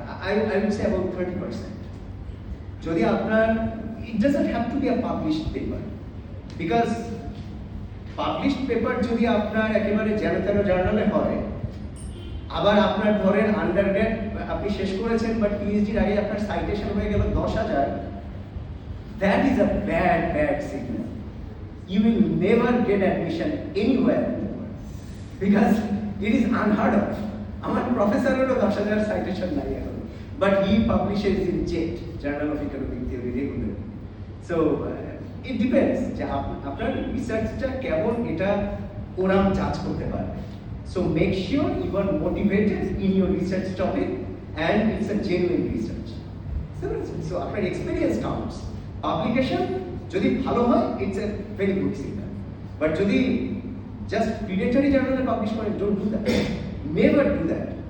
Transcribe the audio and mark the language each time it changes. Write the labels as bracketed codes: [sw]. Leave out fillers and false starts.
[en] I would say about 30%. [bn] যদি আপনার, [en] it doesn't have to be a published paper, because [bn] published paper যদি আপনার একেবারে যেন তেন জার্নালে হয়, আবার আপনার ধরেন আন্ডারগ্রেড আপনি শেষ করেছেন বাট পিএইচডির আগে আপনার সাইটেশন হয়ে গেল 10,000, [en] that is a bad signal. You will never get admission anywhere in the world because it is unheard of. [bn] আমার প্রফেসরেরও 10,000 সাইটেশন নাই এখন, [en] but he publishes in JET, Journal of Economic Theory, regularly. [bn] So it depends যে আপনার রিসার্চটা কেমন, এটা ওরাম জাজ করতে পারবে। [en] So make sure you are motivated in your research topic and it's a genuine research. So আপনার experience counts. Publication [bn] যদি ভালো হয়, [en] it's a very good signal. But যদি just predatory journal publish করেন, don't do that. Never do that.